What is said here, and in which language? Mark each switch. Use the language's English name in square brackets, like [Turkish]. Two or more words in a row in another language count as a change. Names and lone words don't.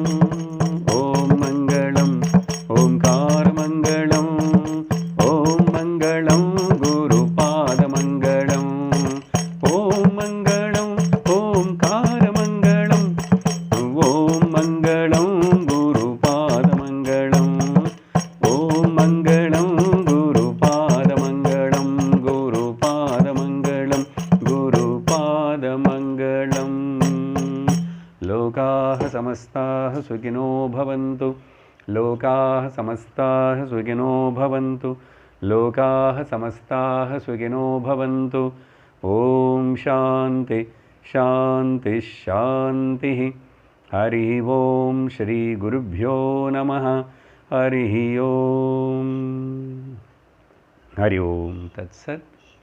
[Sanskrit] ఓం మంగళం, ఓంకారమంగళం, ఓం మంగళం గురుపాదమంగళం, ఓం మంగళం, ఓంకారమంగళం, ఓం మంగళం గురుపాదమంగళం, ఓం మంగళం గురుపాదమంగళం, గురుపాదమంగళం, గురుపాదమంగళం. లోకాః సమస్తాః సుఖినో భవంతు, లోకాః సమస్తాః సుఖినో భవంతు, లోకాః సమస్తాః సుఖినో భవంతు. ఓం శాంతి శాంతి శాంతి. హరి ఓం శ్రీ గురుభ్యో నమః. హరి ఓం. హరి ఓం తత్సత్.